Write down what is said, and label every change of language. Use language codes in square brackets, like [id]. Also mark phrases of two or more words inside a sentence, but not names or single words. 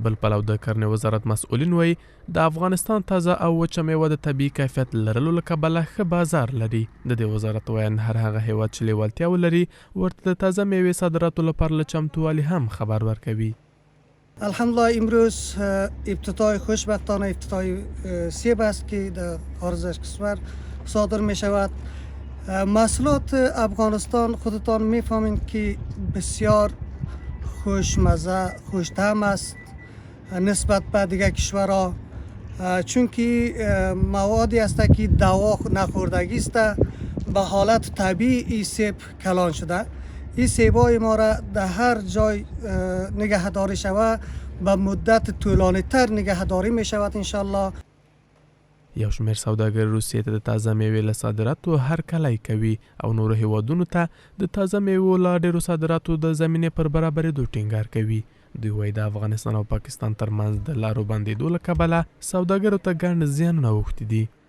[ps] بل پلو د کرنې وزارت مسؤلین وایي د افغانستان تازه او وچه میوه د طبي کیفیت لرلو له کبله ښه بازار لري. د دې وزارت ویان هر هغه هیواد چې لیوالتیا ولري ورته د تازه میوې صادراتو لپاره له چمتووالي هم خبر ورکوي. [fa] الحمدلله امروز ابتدای خوشبختانه ابتدای سیب است که در خارج از کشور صادر می شود. محصولات افغانستان خودتان می فهمید که بسیار خوشمزه خوش‌طعم است نسبت به دیگر کشورها چون که موادی است که دوا نخوردگی است به حالت طبیعی این سیب کلان شده. این سیبای ما را در هر جای نگهداری شود به مدت طولانی تر نگهداری می شود انشالله. [ps] یو شمیر سوداګر روسیې ته د تازه میوې له صادراتو هرکلی کوي او نورو هیوادونو ته د تازه میوو له ډېرو صادراتو د زمینې پر برابرېدو ټینګار کوي. دوی وایي د افغانستان او پاکستان ترمنځ د لارو بندېدو له کبله سوداګرو ته ګڼ زیانونه اوښتي دي.